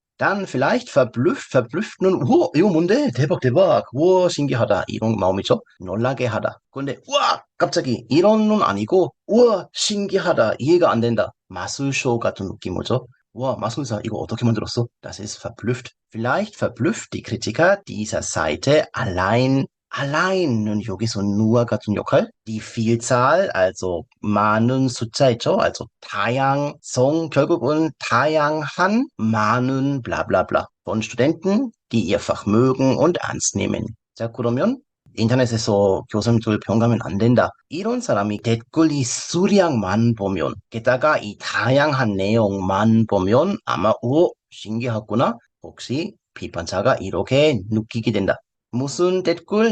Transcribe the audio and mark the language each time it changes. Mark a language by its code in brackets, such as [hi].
[de] Dann vielleicht [ko] verblüff는 이거 뭔데? 대박 대박. 우와 신기하다. 이런 마음이죠. 놀라게 하다. 근데 우와 갑자기 이런은 아니고 우와 신기하다. 이해가 안 된다. 마술쇼 같은 느낌이죠. Wow, Masnusa, 이거 어떻게 만들었어? [de] Das ist verblüfft. Vielleicht verblüfft die Kritiker dieser Seite allein은 여기서 nur 같은 역할, die Vielzahl, also [ko] 많은 숫자 있죠? [de] also [ko] 다양성, 결국은 다양한 많은 [de] bla von Studenten, die ihr Fach mögen und ernst nehmen. [ko] 자, 그러면 인터넷에서 교수님들 평가하면 안 된다. 이런 사람이 댓글이 수량만 보면, 게다가 이 다양한 내용만 보면 아마 신기하구나. 혹시 비판자가 이렇게 느끼게 된다. 무슨 댓글?